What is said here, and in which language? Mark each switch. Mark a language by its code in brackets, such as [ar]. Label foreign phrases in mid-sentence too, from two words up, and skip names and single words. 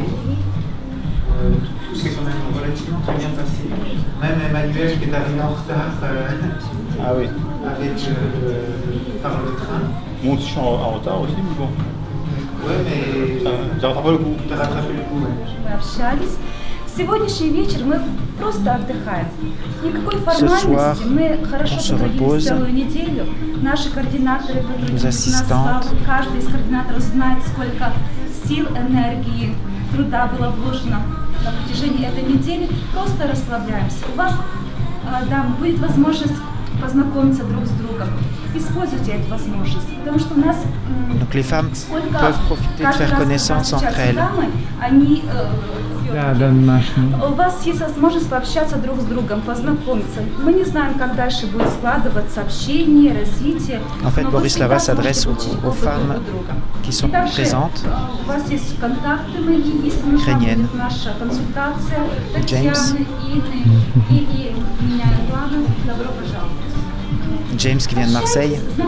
[fr] Tout s'est quand même relativement très bien passé. Même Emmanuel qui est arrivé en retard ah oui. Par le train. Moi aussi je suis en retard aussi, mais bon. Ouais, mais j'ai rattrapé le coup. T'as rattrapé le coup, ouais. [ru] Мы общались. Сегодняшний вечер мы просто отдыхаем. Никакой формальности. Мы хорошо провели целую неделю. Наши координаторы потрудились на славу. Каждый из координаторов знает, сколько сил, энергии, труда было вложено на протяжении этой недели. Просто расслабляемся. У вас, да, будет возможность познакомиться друг с другом. Используйте эту возможность, потому что у нас [fr] donc les femmes peuvent profiter de faire connaissance entre elles. [ru] У вас есть возможность пообщаться друг с другом, познакомиться. Мы не знаем, как дальше будет складываться общение, развитие. [fr] En fait, Borislava s'adresse aux femmes qui sont présentes, ukrainiennes. James. James qui vient de Marseille.